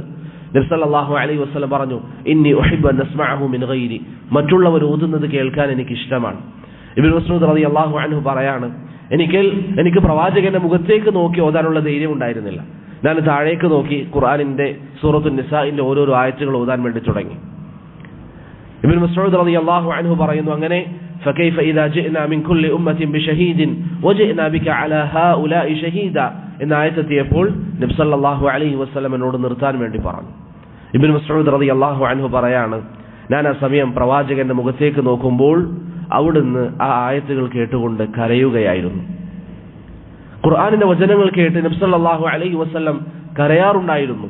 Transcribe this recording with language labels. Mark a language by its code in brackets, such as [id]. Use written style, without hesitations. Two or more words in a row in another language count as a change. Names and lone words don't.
[ml] നബി [ar] صلى الله عليه وسلم [ml] പറഞ്ഞു, [ar] إني أحب أن أسمعه من غيري, [ml] മറ്റുള്ളവർ ഓതുന്നത് കേൾക്കാൻ എനിക്ക് ഇഷ്ടമാണ്. ഇബ്നു മസ്ഊദ് [ar] رضي الله عنه [ml] പറയാണ്, എനിക്ക് പ്രവാചകന്റെ മുഖത്തേക്ക് നോക്കി ഓതാനുള്ള ധൈര്യം ഉണ്ടായിരുന്നില്ല. ഞാൻ താഴേക്ക് നോക്കി ഖുർആനിന്റെ സൂറത്തുൻ നിസാഇന്റെ ഓരോരോ ആയത്തുകൾ ഓതാൻ വേണ്ടി തുടങ്ങി. ഇബ്നു മസ്ഊദ് [ar] رضي الله عنه [ml] പറയുന്നു, അങ്ങനെ [ar] فكيف إذا جئنا من كل أمة بشهيد وجئنا بك على هؤلاء شهيدا [ml] എന്ന ആയത്തെത്തിയപ്പോൾ നബി [ar] صلى الله عليه [ml] വസല്ലമയോട് നിർത്താൻ വേണ്ടി പറഞ്ഞു. ഇബ്നു മസ്ഊദ് [ar] رضي الله عنه [ml] പറയാണ്, ഞാൻ ആ സമയം പ്രവാചകന്റെ മുഖത്തേക്ക് നോക്കുമ്പോൾ അവിടുന്ന് ആ ആയത്തുകൾ കേട്ടുകൊണ്ട് കരയുകയായിരുന്നു. ഖുർആനിന്റെ വചനങ്ങൾ കേട്ട് നബി [ar] صلى الله عليه وسلم [ml] കരയാറുണ്ടായിരുന്നു.